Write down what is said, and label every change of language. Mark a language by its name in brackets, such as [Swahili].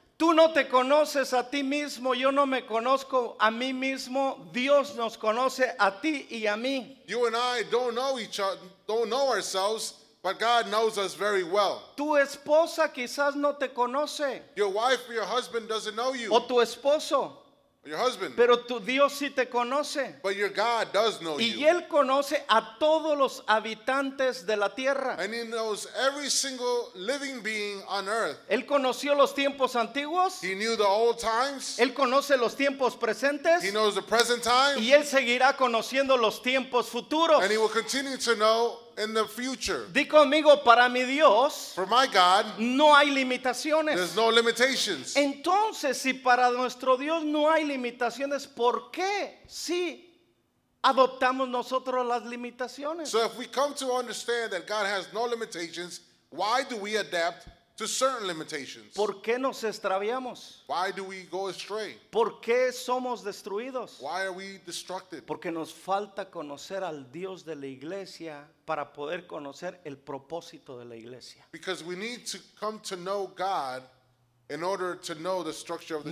[Spanish] Tú no te conoces a ti mismo, yo no me conozco a mí mismo, Dios nos conoce a ti y a mí. [English] You and I don't know each other, don't know ourselves, but God knows us very well. [Spanish] Tu esposa quizás no te conoce, [English] Your wife or your husband doesn't know you, [Spanish] o tu esposo, [English] your husband, [Spanish] pero tu Dios sí te conoce. [English] but your God does know [Spanish] Y [English] you. [Spanish] Él conoce a todos los habitantes de la tierra. [English] And he knows every single living being on earth. [Spanish] Él conoció los tiempos antiguos, [English] He knew the old times, [Spanish] Él conoce los tiempos presentes [English] he knows the present time, [Spanish] y Él seguirá conociendo los tiempos futuros. [English] and he will continue to know in the future. [Spanish] Di conmigo, para mi Dios [English] For my God, [Spanish] no hay limitaciones. [English] there's no limitations. [Spanish] Entonces, si para nuestro Dios no hay limitaciones, ¿por qué si adoptamos nosotros las limitaciones? [English] So if we come to understand that God has no limitations, why do we adapt to certain limitations? [Spanish] ¿Por qué nos extraviamos? [English] Why do we go astray? [Spanish] ¿Por qué somos destruidos? [English] Why are we destructed? [Spanish] Porque nos falta conocer al Dios de la iglesia para poder conocer el propósito de la iglesia. [English] Because we need to come to know God in order to know the structure of the